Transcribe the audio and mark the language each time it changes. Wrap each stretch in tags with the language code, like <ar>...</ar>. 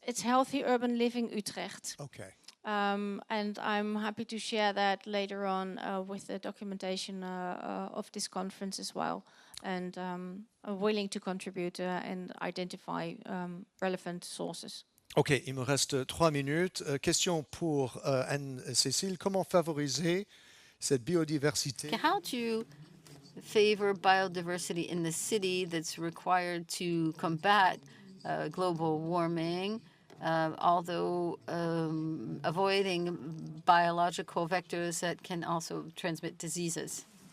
<en>It's Healthy Urban Living Utrecht. Okay. And I'm happy to share that later on with the documentation of this conference as well. And I'm willing to contribute and identify relevant sources.</en> <fr>Ok, il me reste 3 minutes. Question pour Anne-Cécile. Comment favoriser cette biodiversité?</fr> <en>Okay, how to favor biodiversity in the city that's required to combat global warming, although avoiding biological vectors that can also transmit diseases?</en>